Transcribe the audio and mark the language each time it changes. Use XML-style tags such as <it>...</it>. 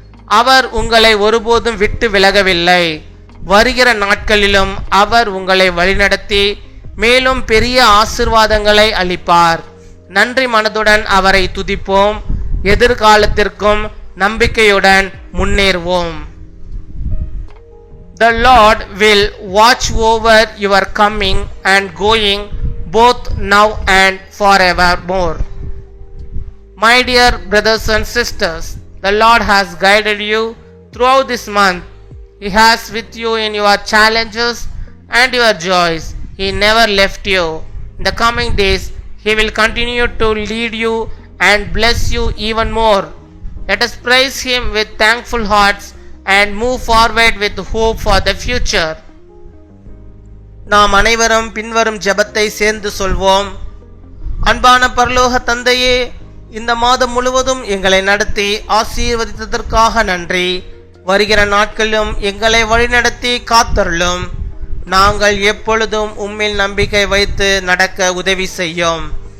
<ta>அவர் உங்களை ஒருபோதும் விட்டு விலகவில்லை. வருகிற நாட்களிலும் அவர் உங்களை வழிநடத்தி மேலும் பெரிய ஆசீர்வாதங்களை அளிப்பார். நன்றி மனதுடன் அவரை துதிப்போம். எதிர்காலத்திற்கும் நம்பிக்கையுடன் முன்னேறுவோம்.</ta> <en>The Lord will watch over your coming and going, both now and forevermore. My dear brothers and sisters, the Lord has guided you throughout this month. He has with you in your challenges and your joys. He never left you. In the coming days, He will continue to lead you and bless you even more. Let us praise Him with thankful hearts and move forward with hope for the future.</en> <ta>நாம் அனைவரும் பின்வரும் ஜெபத்தை சேர்ந்து சொல்வோம். அன்பான பரலோக தந்தையே, இந்த மாதம் முழுவதும் எங்களை நடத்தி ஆசீர்வதித்ததற்காக நன்றி. வருகிற நாட்களிலும் எங்களை வழிநடத்தி காத்தருளும். நாங்கள் எப்பொழுதும் உம்மில் நம்பிக்கை வைத்து நடக்க உதவி செய்யும்.</ta>